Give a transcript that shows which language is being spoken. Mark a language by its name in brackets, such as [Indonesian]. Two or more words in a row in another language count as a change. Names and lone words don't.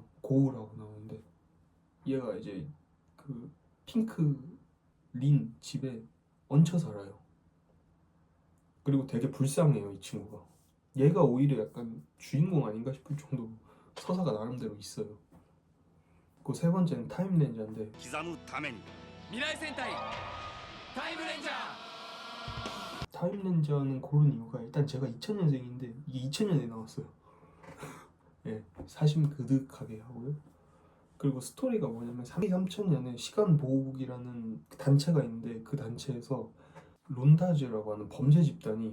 [Korean] 고우라고 나오는데 얘가 이제 그 핑크 린 집에 얹혀 살아요. 그리고 되게 불쌍해요, 이 친구가. 얘가 오히려 약간 주인공 아닌가 싶을 정도로 서사가 나름대로 있어요. 그 세 번째는 타임렌저인데 [Japanese] 刻むために未来戦隊タイムレンジャー [Korean] 타임렌저는 고른 이유가 일단 제가 2000년생인데 이게 2000년에 나왔어요. 예, 사심 그득하게 하고요. 그리고 스토리가 뭐냐면 3000년에 시간보호국이라는 단체가 있는데 그 단체에서 론다즈라고 하는 범죄 집단이